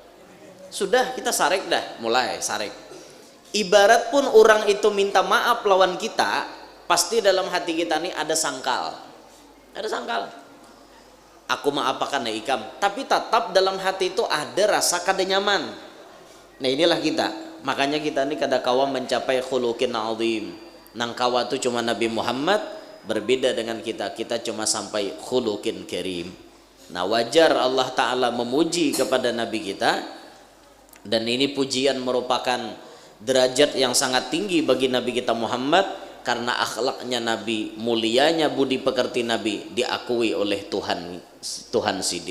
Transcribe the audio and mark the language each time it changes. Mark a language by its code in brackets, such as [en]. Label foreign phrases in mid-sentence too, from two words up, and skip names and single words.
[bjn] Sudah kita sarik dah, mulai sarik. Ibarat pun orang itu minta maaf lawan kita, pasti dalam hati kita nih ada sangkal. Ada sangkal. Aku maapakan ya ikam, tapi tetap dalam hati itu ada rasa kada nyaman. [id] Nah inilah kita. [bjn] Makanya kita nih kada kawa mencapai [ar] خلق عظيم. [bjn] Nang kawa itu cuma Nabi Muhammad, [id] berbeda dengan kita cuma sampai [ar] خلق كريم. [id] Nah wajar Allah Ta'ala memuji kepada Nabi kita, dan ini pujian merupakan derajat yang sangat tinggi bagi Nabi kita Muhammad, karena akhlaknya Nabi, mulianya budi pekerti Nabi diakui oleh Tuhan sidin.